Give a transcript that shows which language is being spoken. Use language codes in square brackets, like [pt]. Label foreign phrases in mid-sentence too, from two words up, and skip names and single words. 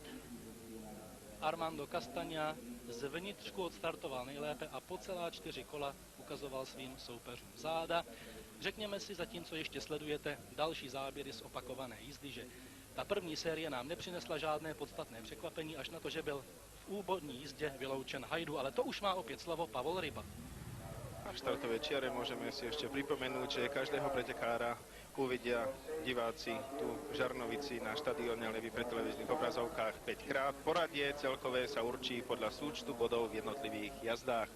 [cs] Armando Castagna z vnitřku odstartoval nejlépe a po celá 4 kola ukazoval svým soupeřům záda. Řekněme si, zatímco ještě sledujete další záběry z opakované jízdy, že ta první série nám nepřinesla žádné podstatné překvapení, až na to, že byl v úvodní jízdě vyloučen Hajdu, ale to už má opět slovo Pavol Ryba. [sk] Na štartovej čiare môžeme si ešte pripomenúť, že každého pretekára uvidia diváci tu v Žarnovici na štadióne Levy pri televíznych obrazovkách 5 krát. Poradie celkové sa určí podľa súčtu bodov v jednotlivých jazdách.